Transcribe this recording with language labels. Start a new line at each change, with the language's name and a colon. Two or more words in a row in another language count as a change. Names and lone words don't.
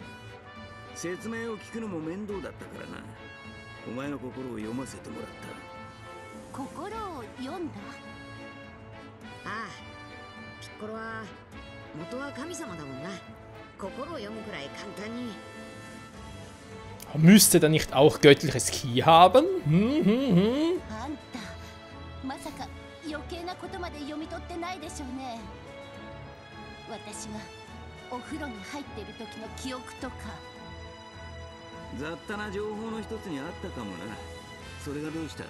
Japanese: 説明を聞くのも面倒だったからな。お前の心を読ませてもらった。心を読んだ。ああ、ピッコロは元は神様だもんな。心を読むくらい簡単に。
German: Müsste er nicht auch göttliches Ki haben?
Japanese: あんた、まさか余計なことまで読み取ってないでしょうね。私がお風呂に入っている時の記憶とか。雑多な情報の一つにあったかもな。それがどうした？